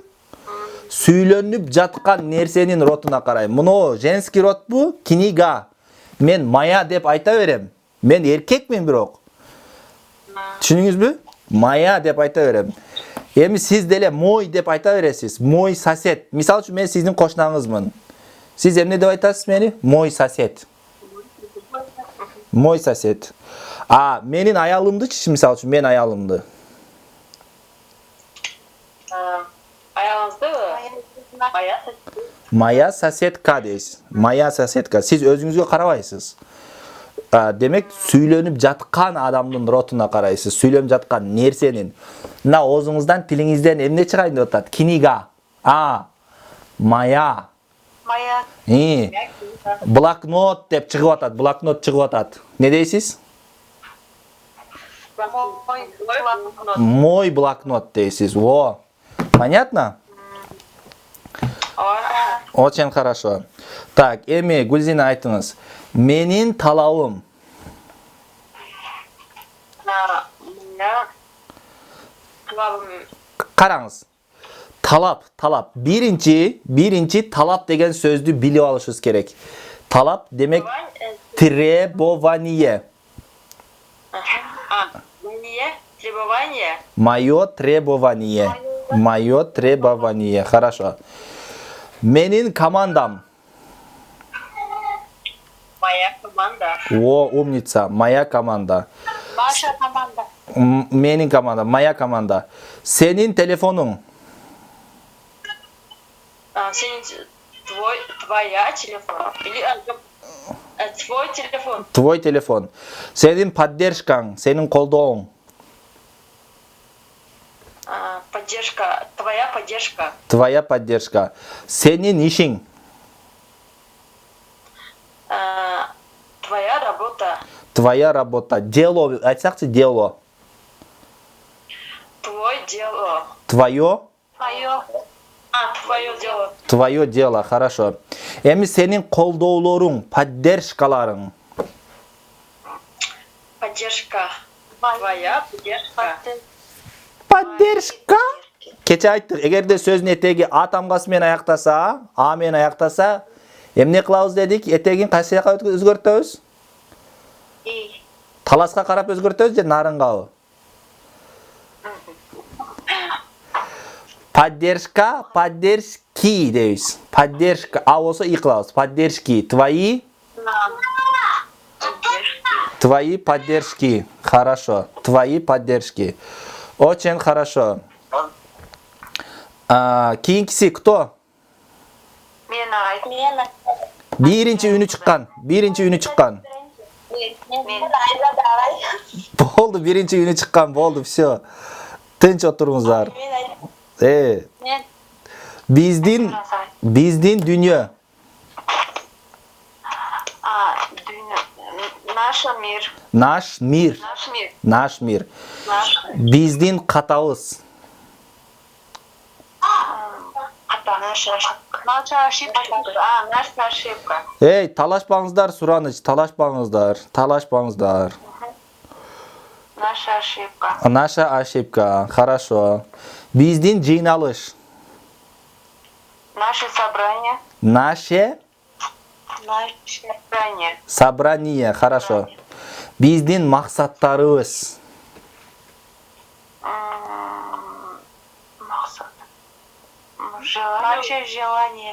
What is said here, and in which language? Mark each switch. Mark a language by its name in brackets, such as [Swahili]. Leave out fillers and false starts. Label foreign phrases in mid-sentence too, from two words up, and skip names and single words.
[Kyrgyz] Сүйлөнүп жаткан нерсенин ротуна карайм. Муну [Russian] женский род [Kyrgyz] бу, книга. Мен мая деп айта берем. Мен эркекмин бирок. Түшүнүңүзбү? Мая деп айта берем. Эми сиз деле мой деп айта бересиз. [Russian] Мой сосед. [Kyrgyz] Мисал үчүн мен сиздин кошнаңызмын. Сиз эмне деп айтасыз мени? [Russian] Мой сосед. [Kyrgyz] Менин аялымдычы, мисал үчүн мен аялымды. Аялыңызды? [Russian] Моя соседка дейсиз. Моя соседка. [Kyrgyz] Сиз өзүңүзгө карабайсыз. Демек, сүйлөнүп жаткан адамдын ротуна карайсыз. Сүйлөнүп жаткан нерсенин. Мына оозуңуздан, тилиңизден эмне чыгайын деп атат? [Russian] Книга. Мая. Блокнот [Kyrgyz] деп чыгып атат. Не дейсиз? [Russian] Мой блокнот дейсиз. Во. Понятно? Очень хорошо. Так, [Kyrgyz] эми Гүлзина айтыңыз. Менин талабым. Караңыз. Талап. Биринчи талап деген сөздү билип алышыбыз керек. Талап демек требование. [Russian] Мое требование. Хорошо. [Kyrgyz] Менин командам. [Russian] Моя команда. О, умница. Моя команда. Ваша команда. [Kyrgyz] Менин команда. [Russian] Моя команда. [Kyrgyz] Сенин телефонуң. [Russian] Твоя телефон. Или твой телефон. Твой телефон. [Kyrgyz] Сенин поддержкаң, сенин колдооң. [Russian] Поддержка. Твоя поддержка. Твоя поддержка. [Kyrgyz] Сенин ишиң. [Russian] Твоя работа. Твоя работа. Дело. Айтсакчы, дело. Твой дело. Твое. Твое дело. Твое дело. Хорошо. [Kyrgyz] Эми сенин колдоолоруң, поддержкаларың. [Russian] Поддержка. Твоя поддержка. Поддержка. [Kyrgyz] Кече айттык, эгерде сөздүн этеги а тамгасы менен аяктаса, а менен аяктаса, эмне кылабыз дедик? Этегин кайсы жака өзгөртөбүз? Таласка карап өзгөртөбүз же нарынгабы? [Russian] Поддержка, поддержки дейбиз. [Kyrgyz] Поддержка, а болсо и кылабыз. [Russian] Поддержки, твои поддержки. Хорошо. Твои поддержки. Очень хорошо. [Kyrgyz] Кийинкиси кто? Мен. Биринчи үнү чыккан. Болду, биринчи күнү чыккан, болду, все. Тынч отуруңуздар. Мен Биздин дүйнө. [Russian] Наша мир. Наш мир. Наш мир. Наш мир. Наш [Kyrgyz] Биздин катабыз. [Russian] Наша ошибка. Наша ошибка. [Kyrgyz] Талашпаңыздар, сураныч, талашпаңыздар. [Russian] Наша ошибка. Наша ошибка. Хорошо. [Kyrgyz] Биздин жыйналыш. [Russian] Наше собрание. Наше Собрание. собрание. Хорошо. [Kyrgyz] Биздин максаттарыбыз. Максат. [Russian] Наше желание.